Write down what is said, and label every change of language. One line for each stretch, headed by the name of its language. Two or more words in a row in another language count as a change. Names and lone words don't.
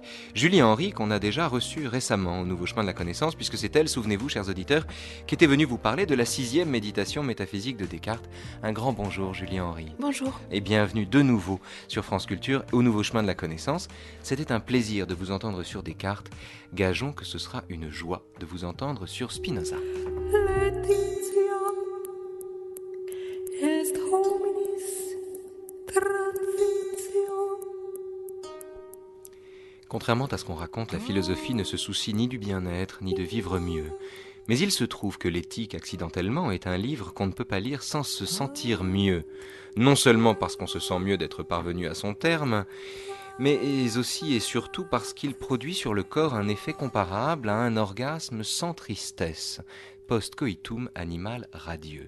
French: Julie Henry, qu'on a déjà reçue récemment au Nouveau Chemin de la Connaissance, puisque c'est elle, souvenez-vous, chers auditeurs, qui était venue vous parler de la 6e méditation métaphysique de Descartes. Un grand bonjour, Julie Henry. Bonjour. Et bienvenue de nouveau sur France Culture au Nouveau Chemin de la Connaissance. C'était un plaisir de vous entendre sur Descartes. Gageons que ce sera une joie de vous entendre sur Spinoza.
Latin: Laetitia est hominis transitio.
French: Contrairement à ce qu'on raconte, la philosophie ne se soucie ni du bien-être, ni de vivre mieux. Mais il se trouve que l'éthique, accidentellement, est un livre qu'on ne peut pas lire sans se sentir mieux. Non seulement parce qu'on se sent mieux d'être parvenu à son terme, mais aussi et surtout parce qu'il produit sur le corps un effet comparable à un orgasme sans tristesse,
Latin: post-coitum animal
French: radieux.